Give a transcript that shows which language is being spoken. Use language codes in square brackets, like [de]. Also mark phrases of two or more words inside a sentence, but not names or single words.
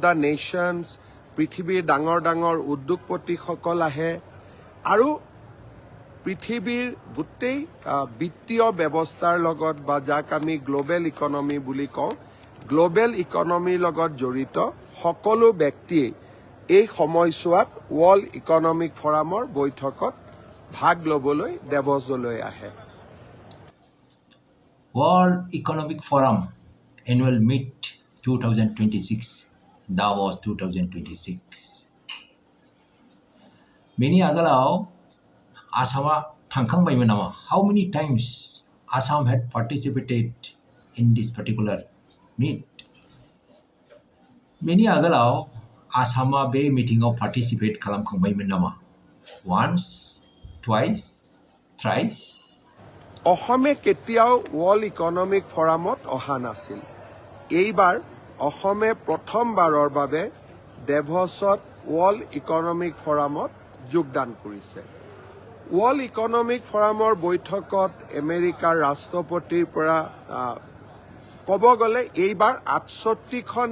[as] দ্য নেশ্যনছ পৃথিৱীৰ ডাঙৰ উদ্যোগপতিসকল আহে আৰু পৃথিৱীৰ গোটেই বিত্তীয় ব্যৱস্থাৰ লগত বা যাক আমি [en] global economy [as] বুলি কওঁ [en] global economyৰ [as] লগত জড়িত সকলো ব্যক্তিয়ে এই সময়ছোৱাত ৱৰ্ল্ড ইকনমিক ফৰামৰ বৈঠকত ভাগ ল'বলৈ ডেভছলৈ আহে [brx] World Economic Forum Annual Meet 2026 Davos 2026 बेनि आगोलाव आसामा थांखांबायमोन नामा? [en] How many times Assam had participated in this particular meet? [brx] बेनि आगोलाव आसामा बे मिटिंआव पार्टिसिपेट खालामखांबायमोन नामा? [en] Once, twice, thrice? [as] অসমে কেতিয়াও ৱৰ্ল্ড ইকনমিক ফৰামত অহা নাছিল এইবাৰ অসমে প্ৰথমবাৰৰ বাবে ডেভছত ৱৰ্ল্ড ইকনমিক ফৰামত যোগদান কৰিছে ৱৰ্ল্ড ইকনমিক ফৰামৰ বৈঠকত আমেৰিকাৰ ৰাষ্ট্ৰপতিৰ পৰা ক'ব গ'লে এইবাৰ ৬৮খন